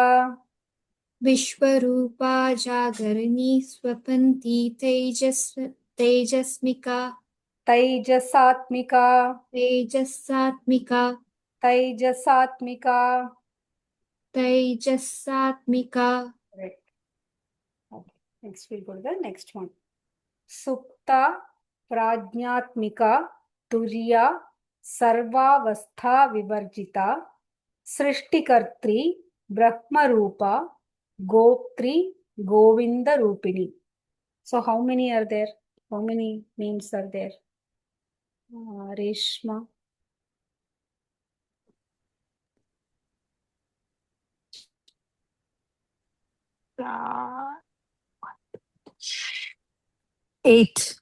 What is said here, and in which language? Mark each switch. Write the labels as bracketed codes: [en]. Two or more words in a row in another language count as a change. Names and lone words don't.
[sa] विश्वरूपा जागरिणी स्वपन्ती तैजसात्मिका. तैजसात्मिका. तैजसात्मिका. तैजसात्मिका. तैजसात्मिका. [en] Correct. Okay. Next we'll go to the next one. [sa] सुप्ता प्राज्ञात्मिका तुरीया सर्वावस्था विवर्जिता सृष्टिकर्त्री ब्रह्मरूपा गोप्त्री गोविन्द रूपिणी. [en] So how many are there? How many names are there? Reshma. Eight.